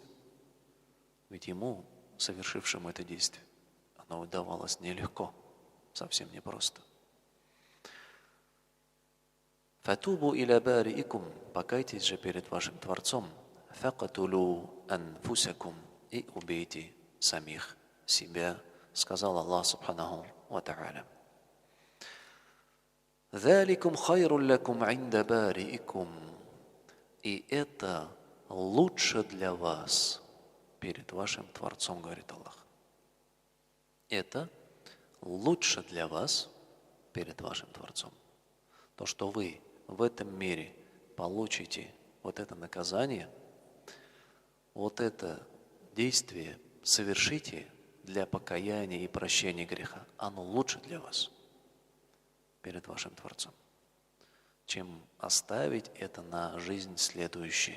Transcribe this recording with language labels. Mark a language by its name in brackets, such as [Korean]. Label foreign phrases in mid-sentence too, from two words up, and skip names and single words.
[Russian] Ведь ему, совершившему это действие, оно удавалось нелегко, совсем непросто. [Arabic] «فتوبوا إلى بارئكم» [Russian] – покайтесь же перед вашим Творцом. [Arabic] «فاقتلوا أنفسكم» [Russian] – и убейте самих себя, сказал Аллах [Arabic] سبحانه وتعالى. «ذلكم خير لكم عند بارئكم» – [Russian] и это лучше для вас перед вашим Творцом, говорит Аллах. Это лучше для вас перед вашим Творцом. То, что вы в этом мире получите вот это наказание, вот это действие совершите для покаяния и прощения греха, оно лучше для вас перед вашим Творцом, чем оставить это на жизнь следующую.